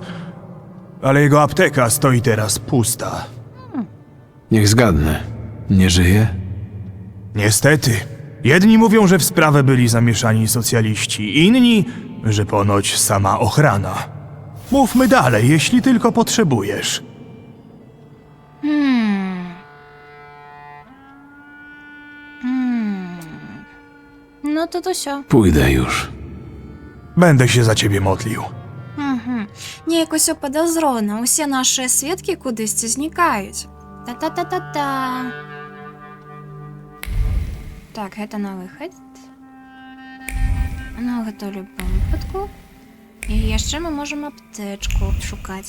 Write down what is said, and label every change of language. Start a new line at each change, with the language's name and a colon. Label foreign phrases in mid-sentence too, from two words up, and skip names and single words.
Polish: Ale jego apteka stoi teraz pusta. Niech zgadnę. Nie żyje? Niestety. Jedni mówią, że w sprawę byli zamieszani socjaliści, inni, że ponoć sama ochrana. Mówmy dalej, jeśli tylko potrzebujesz.
Ukrainian: Ну то все.
Polish: Pójdę już. Będę się za ciebie modlił.
Belarusian: Неяк усё падазрона, усе нашыя сведкі кудысьці знікаюць. Та-та-та-та-та. Так, гэта на выхад. Ну, гэта ў любым выпадку. І яшчэ мы можам аптэчку шукаць.